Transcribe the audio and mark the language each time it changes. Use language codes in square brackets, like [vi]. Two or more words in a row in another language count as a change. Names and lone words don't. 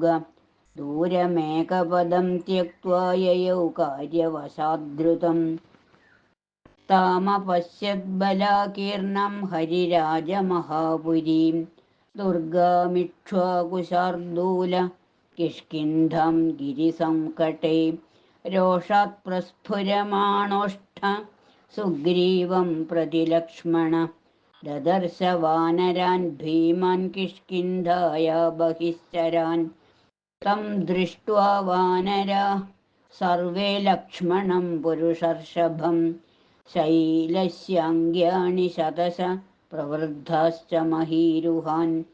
[sa] ദൂരമേകപദം ത്യക്ത്വാ യയൗ കാര്യവശാദ്ദ്രുതം. താമപശ്യദ്ബലാകീർണം ഹരിരാജമഹാപുരീം ദുർഗാമിക്ഷ്വാകുശാർദൂല കിഷ്കിന്ധാം ഗിരിസംകടേ. रोषात् प्रस्फुरमाणोष्ठ सुग्रीवं प्रति लक्ष्मण ददर्श वानरान् भीमान् किष्किन्धाय बहिश्चरान् तं दृष्ट्वा वानराः सर्वे लक्ष्मणं पुरुषर्षभं शैलस्याङ्ग्यानि शतश प्रवृद्धाश्च महीरुहान्